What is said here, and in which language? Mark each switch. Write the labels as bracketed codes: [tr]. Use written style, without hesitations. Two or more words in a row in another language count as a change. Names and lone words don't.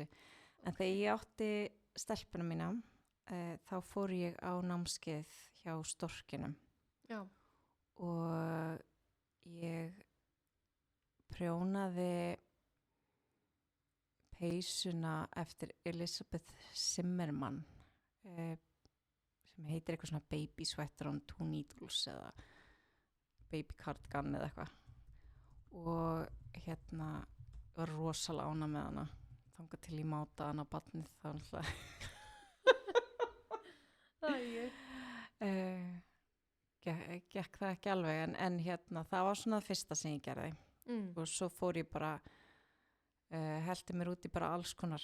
[is] En þegar ég átti stelpuna mína, þá fór ég á námskeið hjá Storkinum. Já. Og ég prjónaði peysuna eftir Elizabeth Zimmermann sem heitir eitthvað svona [en] baby sweater on two needles [is] eða [en] baby cardigan [is] eða eitthvað og var rosalega ánægð með hana þangað til ég máta hana á barnið þá gekk það ekki alveg en það var svona það fyrsta sem ég gerði og svo fór ég bara heldi mér út í bara alls konar.